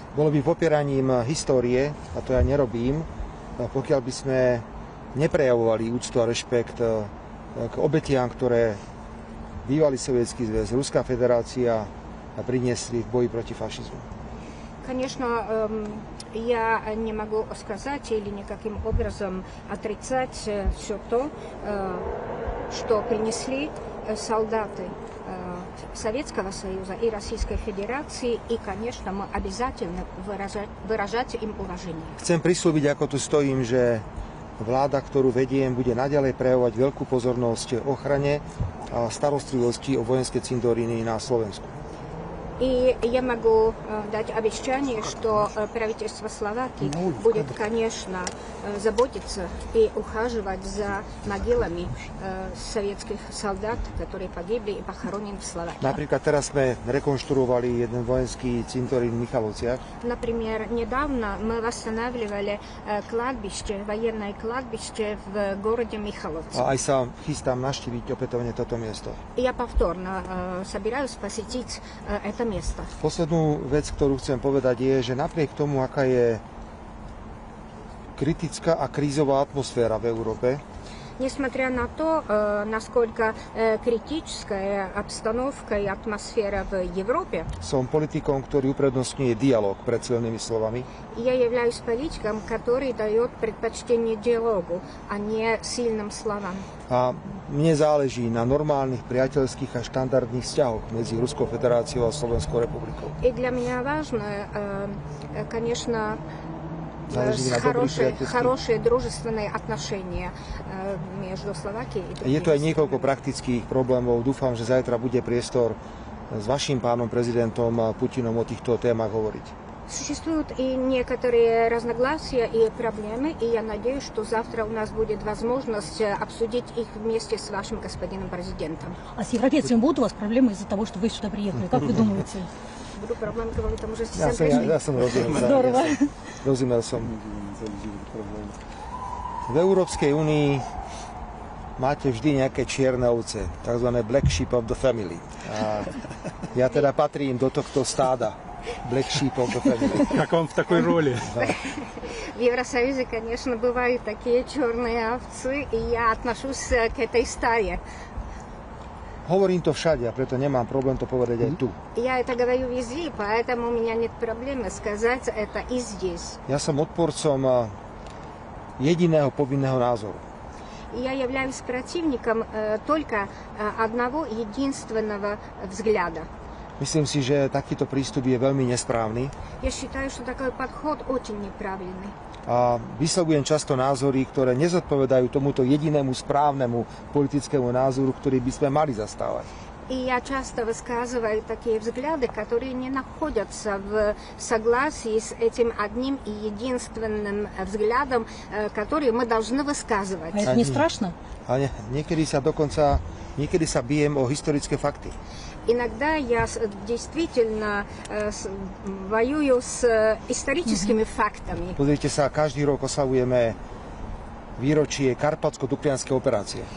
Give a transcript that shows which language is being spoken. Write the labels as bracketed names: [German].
[Slovak] Bolo by popieraním histórie, a to ja nerobím, pokiaľ by sme neprejavovali úctu a rešpekt k obetiam, ktoré bývalý Sovietský zväz, Ruská federácia priniesli v boji proti fašizmu. [Russian] Конечно, я не могу сказать или никаким образом отрицать все то, что принесли солдаты Советского Союза и Российской Федерации, и, конечно, мы обязательно выражать им уважение. [Slovak] Chcem prislúbiť, ako tu stojím, že vláda, ktorú vediem, bude naďalej prejavovať veľkú pozornosť ochrane a starostlivosti o vojenské cintoríny na Slovensku. [Russian] И я могу дать обещание, что правительство Словакии будет, конечно, заботиться и ухаживать за могилами советских солдат, которые погибли и похоронены в Словакии. [Slovak] Napríklad teraz sme rekonštruovali jeden vojenský cintorín v Michalovciach. [Russian] Например, недавно мы восстанавливали кладбище, военное кладбище в городе Михайловцы. [Slovak] A aj sa chystám navštíviť opätovne toto miesto. [Russian] Я повторно собираюсь посетить это место. [Slovak] Poslednú vec, ktorú chcem povedať, je, že napriek tomu, aká je kritická a krízová atmosféra v Európe, [Russian] Несмотря на то, насколько критическая обстановка и атмосфера в Европе, [Slovak] som politikom, ktorý uprednostňuje dialog pred silnými slovami. [Russian] я являюсь политиком, который дает предпочтение диалогу, а не сильным словам. [Slovak] A mne záleží na normálnych priateľských a štandardných vzťahoch medzi Ruskou federáciou a Slovenskou republikou. [Russian] И для меня важно, конечно, хорошие дружественные отношения между Словакией и Турцией. [Slovak] Je tu aj niekoľko praktických problémov. Dúfam, že zajtra bude priestor s vašim pánom prezidentom Putinom o týchto témach hovoriť. [Russian] Существуют и некоторые разногласия и проблемы, и я надеюсь, что завтра у нас будет возможность обсудить их вместе с вашим господином президентом. А с европейцами будут у вас проблемы из-за того, что вы сюда приехали? Как вы думаете? [Slovak] Budú problémy kvôli tomu, že ste Ja sem prišli? som rozumel. [Russian] Здорово. [Slovak] Rozumel som. V Európskej únii máte vždy nejaké čierne ovce, tzv. [English] Black sheep of the family. [Slovak] A ja teda patrím do tohto stáda. [English] Black sheep of the family. [Russian] Как он в такой роли? В Евросоюзе, конечно, бывают такие черные овцы, и я отношусь к этой стае. [Slovak] Hovorím to všade a preto nemám problém to povedať aj tu. [Russian] Я это говорю везде, поэтому у меня нет проблемы сказать это и здесь. [Slovak] Ja som odporcom jediného povinného názoru. [Russian] Я являюсь противником только одного единственного взгляда. [Slovak] Myslím si, že takýto prístup je veľmi nesprávny [Russian] Я считаю, что такой подход очень неправильный. [Slovak] a vyslovujem často názory, ktoré nezodpovedajú tomuto jedinému správnemu politickému názoru, ktorý by sme mali zastávať. [Russian] И я часто высказываю такие взгляды, которые не находятся в согласии с этим одним и единственным взглядом, который мы должны высказывать. А это не страшно? [Slovak] A niekedy sa bijem o historické fakty. [Russian] Иногда я действительно воюю с историческими фактами. [Slovak] Pozrite sa, každý rok oslavujeme výročie Karpatsko-Duklianskej operácie.